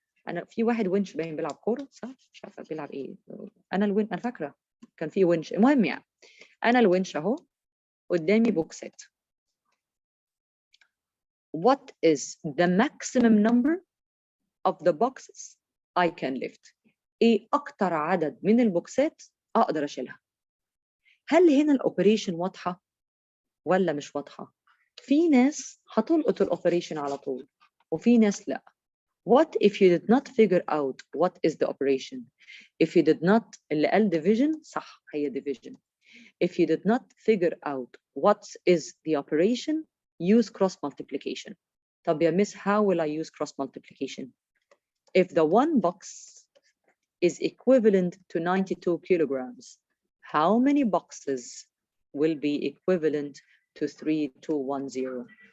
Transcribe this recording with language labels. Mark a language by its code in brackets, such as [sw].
[ar] أنا في واحد ونش باين بيلعب كورة صح؟ مش عارفة بيلعب إيه. أنا فاكرة كان في ونش. المهم يعني أنا الونش أهو قدامي بوكسات. [en] What is the maximum number of the boxes I can lift? [ar] ايه اكتر عدد من البوكسات اقدر اشيلها؟ هل هنا الاوبريشن واضحه ولا مش واضحه؟ في ناس هتلقط الاوبريشن على طول وفي ناس لا. [en] What if you did not figure out what is the operation? If you did not, [ar] اللي قال division صح هي division. [en] If you did not figure out what is the operation, use cross multiplication. [ar] طب يا [en] miss, how will I use cross multiplication? If the one box is equivalent to 92 kilograms, how many boxes will be equivalent to 3210?